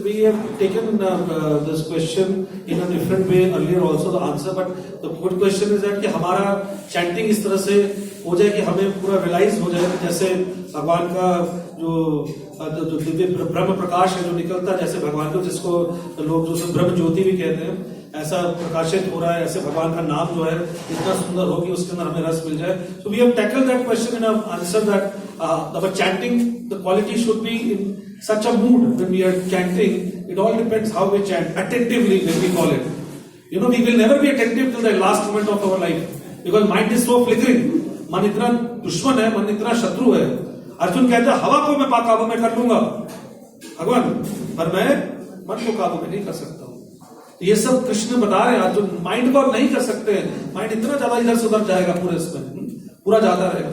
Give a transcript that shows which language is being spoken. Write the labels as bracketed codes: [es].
[en] We have taken this question in a different way earlier also the answer, but the good question is that [hi] कि हमारा chanting इस तरह से हो जाए कि हमें पूरा realize हो जाए कि जैसे भगवान का जो दिव्य ब्रह्म प्रकाश है जो निकलता है, जैसे भगवान को जिसको लोग जो ब्रह्म ज्योति भी कहते हैं, ऐसा प्रकाशित हो रहा है, ऐसे भगवान का नाम जो है इतना सुंदर हो कि उसके अंदर हमें रस मिल जाए। [en] So we have tackled that question in an answer that our chanting, the quality should be in such a mood when we are chanting. It all depends how we chant, attentively when we call it. You know, we will never be attentive till the last moment of our life because mind is so flickering. [hi] मन इतना दुश्मन है, मन इतना शत्रु है। अर्जुन कहता है हवा को मैं काबू में कर लूंगा भगवान, पर मैं मन को काबू में नहीं कर सकता हूं। ये सब कृष्ण बता रहे हैं, अर्जुन माइंड को आप नहीं कर सकते, माइंड इतना ज्यादा इधर से उधर जाएगा पूरे इसमें, पूरा जाता रहेगा।